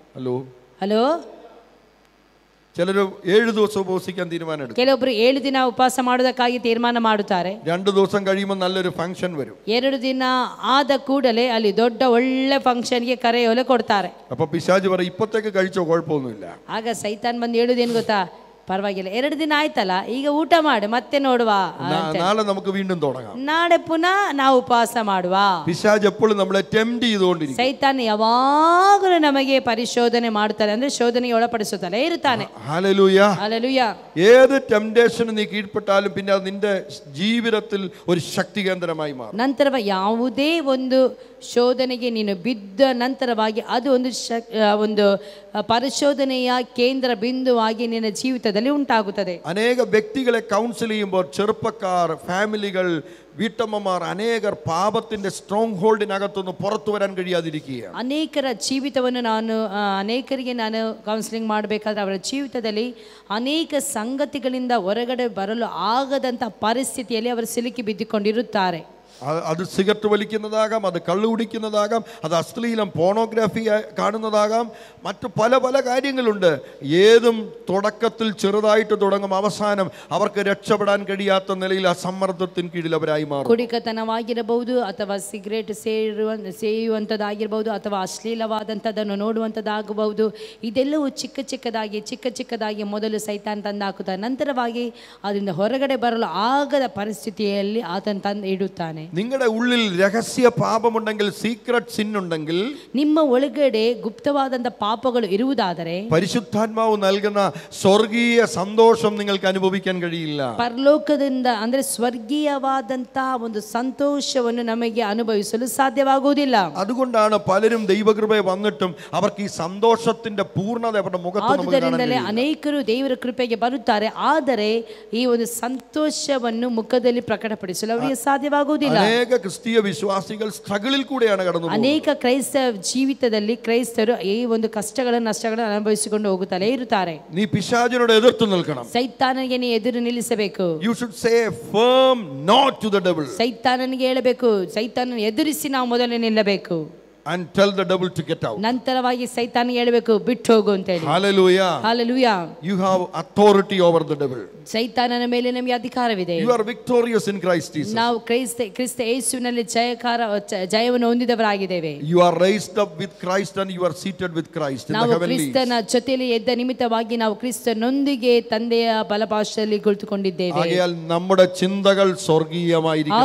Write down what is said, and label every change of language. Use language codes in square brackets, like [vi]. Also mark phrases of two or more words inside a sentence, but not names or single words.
[en] ಹಲೋ [ml] ചിലര് 7 ദിവസം ഉപവസിക്കാൻ തീരുമാനം എടുക്കും. [kn] ಕೆಲವೊಬ್ರು 7 ದಿನ ಉಪವಾಸ ಮಾಡೋದಕ್ಕಾಗಿ ತೀರ್ಮಾನ ಮಾಡುತ್ತಾರೆ. [ml] 2 ദിവസം കഴിയുമ്പോൾ നല്ലൊരു ഫംഗ്ഷൻ വരും. [kn] 2 ದಿನ ಆದ ಕೂಡಲೇ ಅಲ್ಲಿ ದೊಡ್ಡ ಒಳ್ಳೆ ಫಂಕ್ಷನ್ಗೆ ಕರೆಯೋಲೆ ಕೊಡ್ತಾರೆ. [ml] അപ്പൊ പിശാച് പറയും ഇപ്പത്തേക്ക് കഴിച്ചോ കുഴപ്പമൊന്നുമില്ല. [kn] ಆಗ ಸೈತಾನ್ ಬಂದು ಹೇಳುವುದೇನು ಗೊತ್ತಾ, ಪರವಾಗಿಲ್ಲ, 2 ದಿನ ಆಯ್ತಲ್ಲ, ಈಗ ಊಟ ಮಾಡು, ಮತ್ತೆ ನೋಡುವ, [ml] നാളെ നമുക്ക് വീണ്ടും തുടങ്ങാം, [kn] ನಾಳೆ ಪುನಃ ನಾವು ಉಪವಾಸ ಮಾಡುವ. [ml] പിശാച് എപ്പോഴും നമ്മളെ ടെംപ്റ്റ് ചെയ്തുകൊണ്ടിരിക്കും. [kn] ಸೈತಾನ್ ಯಾವಾಗಲೂ ನಮಗೆ ಪರಿಶೋಧನೆ ಮಾಡುತ್ತಾನೆ, ಅಂದ್ರೆ ಶೋಧನೆಗೆ ಒಳಪಡಿಸುತ್ತಲೇ ಇರುತ್ತಾನೆ. [ml] ഹല്ലേലൂയ. ഹല്ലേലൂയ. ഏത് ടെംപ്റ്റേഷന് നീ കീഴ്പ്പെട്ടാലും പിന്നെ അത് നിന്റെ ജീവിതത്തിൽ ഒരു ശക്തി കേന്ദ്രമായി മാറും. [kn] ನಂತರ ಯಾವುದೇ ಒಂದು ಶೋಧನೆಗೆ ನೀನು ಬಿದ್ದ ನಂತರವಾಗಿ ಅದು ಒಂದು ಪರಿಶೋಧನೆಯ ಕೇಂದ್ರ ಬಿಂದುವಾಗಿ ನಿನ್ನ ಜೀವಿತದಲ್ಲಿ ಉಂಟಾಗುತ್ತದೆ. [ml] അനേക വ്യക്തികളെ കൗൺസിൽ ചെയ്യുമ്പോൾ ചെറുപ്പക്കാർ, ഫാമിലികൾ, വീട്ടമ്മമാർ അനേകർ പാപത്തിന്റെ സ്ട്രോങ് ഹോൾഡിനകത്തുനിന്ന് പുറത്തു വരാൻ കഴിയാതിരിക്കുകയാണ്. [kn] ಅನೇಕರ ಜೀವಿತವನ್ನು ಅನೇಕರಿಗೆ ನಾನು ಕೌನ್ಸಿಲಿಂಗ್ ಮಾಡಬೇಕಾದ್ರೆ ಅವರ ಜೀವಿತದಲ್ಲಿ ಅನೇಕ ಸಂಗತಿಗಳಿಂದ ಹೊರಗಡೆ ಬರಲು ಆಗದಂಥ ಪರಿಸ್ಥಿತಿಯಲ್ಲಿ ಅವರು ಸಿಲುಕಿ ಬಿದ್ದುಕೊಂಡಿರುತ್ತಾರೆ. [ml] അത് സിഗരറ്റ് വലിക്കുന്നതാകാം, അത് കള്ളു കുടിക്കുന്നതാകാം, അത് അശ്ലീലം പോണോഗ്രാഫി കാണുന്നതാകാം, മറ്റു പല പല കാര്യങ്ങളുണ്ട്. ഏതും തുടക്കത്തിൽ ചെറുതായിട്ട് തുടങ്ങും, അവസാനം അവർക്ക് രക്ഷപ്പെടാൻ കഴിയാത്ത നിലയിൽ ആ സമ്മർദ്ദത്തിന് കീഴിൽ അവരായി മാറും. [kn] ಕುಡಿಕತನವಾಗಿರಬಹುದು ಅಥವಾ ಸಿಗರೇಟ್ ಸೇಯುವಂಥದ್ದಾಗಿರ್ಬೋದು ಅಥವಾ ಅಶ್ಲೀಲವಾದಂಥದ್ದನ್ನು ನೋಡುವಂಥದ್ದಾಗಬಹುದು. ಇದೆಲ್ಲವೂ ಚಿಕ್ಕ ಚಿಕ್ಕದಾಗಿ ಮೊದಲು ಸೈತಾನ್ ತಂದಾಕುತ್ತಾನೆ. ನಂತರವಾಗಿ ಅದರಿಂದ ಹೊರಗಡೆ ಬರಲು ಆಗದ ಪರಿಸ್ಥಿತಿಯಲ್ಲಿ ಆತನ ತಂದು ಇಡುತ್ತಾನೆ. [ml] നിങ്ങളുടെ ഉള്ളിൽ രഹസ്യ പാപമുണ്ടെങ്കിൽ, [en] secret sin [ml] ഉണ്ടെങ്കിൽ, [kn] ನಿಮ್ಮ ಒಳಗಡೆ ಗುಪ್ತವಾದಂಥ ಪಾಪಗಳು ಇರುವುದಾದರೆ [ml] പരിശുദ്ധാത്മാവ് നൽകുന്ന സ്വർഗീയ സന്തോഷം നിങ്ങൾക്ക് അനുഭവിക്കാൻ കഴിയില്ല. [kn] ಪರಲೋಕದಿಂದ ಅಂದ್ರೆ ಸ್ವರ್ಗೀಯವಾದಂಥ ಒಂದು ಸಂತೋಷವನ್ನು ನಮಗೆ ಅನುಭವಿಸಲು ಸಾಧ್ಯವಾಗುವುದಿಲ್ಲ. [ml] അതുകൊണ്ടാണ് പലരും ദൈവകൃപയെ വന്നിട്ടും അവർക്ക് ഈ സന്തോഷത്തിന്റെ പൂർണ്ണത അവരുടെ മുഖത്ത് നമുക്ക് കാണാൻ [kn] ಆದುದರಿಂದಲೇ [ml] കഴിയില്ല. [kn] ಅನೇಕರು ದೇವರ ಕೃಪೆಗೆ ಬರುತ್ತಾರೆ, ಆದರೆ ಈ ಒಂದು ಸಂತೋಷವನ್ನು ಮುಖದಲ್ಲಿ ಪ್ರಕಟಪಡಿಸಲು ಅವರಿಗೆ ಸಾಧ್ಯವಾಗುವುದಿಲ್ಲ. ಇಲ್ಲ. [ml] അനേക ക്രിസ്തീയ വിശ്വാസികൾ സ്ട്രഗിൾ കൂടെയാണ് കടന്നു പോകുന്നത്. [kn] ಅನೇಕ ಕ್ರೈಸ್ತ ಜೀವಿತದಲ್ಲಿ ಕ್ರೈಸ್ತರು ಈ ಒಂದು ಕಷ್ಟಗಳನ್ನು ನಷ್ಟಗಳನ್ನು ಅನುಭವಿಸಿಕೊಂಡು ಹೋಗುತ್ತಲೇ ಇರುತ್ತಾರೆ. [ml] നീ പിശാചിനോട് എതിർത്തു നിൽക്കണം. [kn] ಸೈತಾನನಿಗೆ ನೀ ಎದುರು ನಿಲ್ಲಿಸಬೇಕು. [en] You should say a firm no to the devil. [kn] ಸೈತಾನನಿಗೆ ಹೇಳಬೇಕು, ಸೈತಾನನ ಎದುರಿಸಿ ನಾವು ಮೊದಲೇ ನಿಲ್ಲಬೇಕು. [en] And tell the devil to get out. [kn] ನಂತರವಾಗಿ ಸೈತಾನಿಗೆ ಹೇಳಬೇಕು, ಬಿಟ್ಟು ಹೋಗು ಅಂತ ಹೇಳಿ. [en] Hallelujah. Hallelujah. You have authority over the devil. [kn] ಸೈತಾನನ ಮೇಲೆ ನಮಗೆ ಅಧಿಕಾರವಿದೆ. [en] You are victorious in Christ Jesus. [kn] ನಾವು ಕ್ರಿಸ್ತ ಯೇಸುವಿನಲ್ಲಿ ಜಯವನ್ನು ಹೊಂದಿದವರಾಗಿದ್ದೇವೆ. [en] You are raised up with Christ and you are seated with Christ in the [kn] ನಾವು [en] heavenlies. [kn] ಕ್ರಿಸ್ತನ ಜೊತೆಯಲ್ಲಿ ಎದ್ದ ನಿಮಿತ್ತವಾಗಿ ನಾವು ಕ್ರಿಸ್ತನೊಂದಿಗೆ ತಂದೆಯ ಬಲಪಾರ್ಶ್ವದಲ್ಲಿ ಕುಳಿತುಕೊಂಡಿದ್ದೇವೆ. [ml] ആകയാൽ നമ്മുടെ ചിന്തകൾ സ്വർഗീയമായിരിക്കണം.